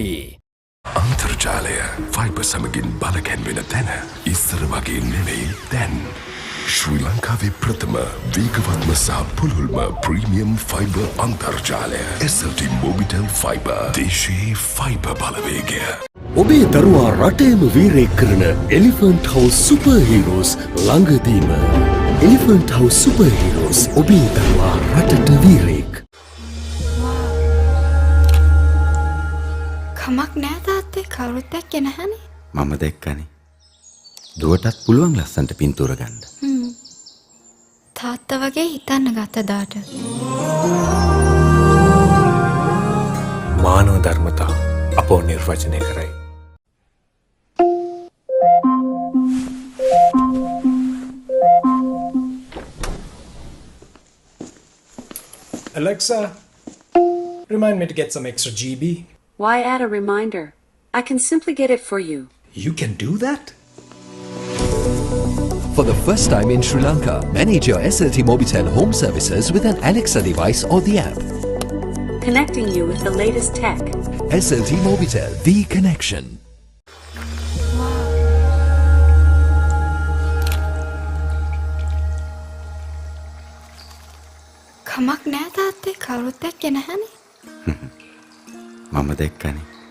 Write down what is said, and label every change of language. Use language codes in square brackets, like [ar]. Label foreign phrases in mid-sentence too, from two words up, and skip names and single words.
[si] අන්තර්ජාලය ෆයිබර් සමගින් බලකැන්වෙන තැන ඉස්සර වගේ නෙවෙයි දැන්. ශ්‍රී ලංකාවේ ප්‍රථම වේගවත්ම සහ පුළුල්ම ප්‍රීමියම් ෆයිබර් අන්තර්ජාලය SLT Mobitel Fiber. දේශයේ ෆයිබර් බලවේගය. ඔබේ දරුවා රටේම වීරයෙක් කරන Elephant House Super Heroes ළඟදීම. Elephant House Super Heroes ඔබේ දරුවා රටට වීරයෙක්. කමක් නෑ තාත්තේ කවුරුත් දැක්කේ නැහනේ. මම දැක්කනේ. දුවටත් පුළුවන් ලස්සන්ට පින්තූර ගන්න. තාත්තා වගේ හිතන්න ගත දාට. මානව ධර්මතා අපෝ නිර්වචනය කරයි. [en] Alexa, remind me to get some extra GB. Why add a reminder? I can simply get it for you. You can do that? For the first time in Sri Lanka, manage your SLT Mobitel home services with an Alexa device or the app. Connecting you with the latest tech. SLT Mobitel, the connection. [si] කමක් නෑ තාත්තේ කවුරුත් දැක්කේ නැහනේ. මම දැක්කනේ.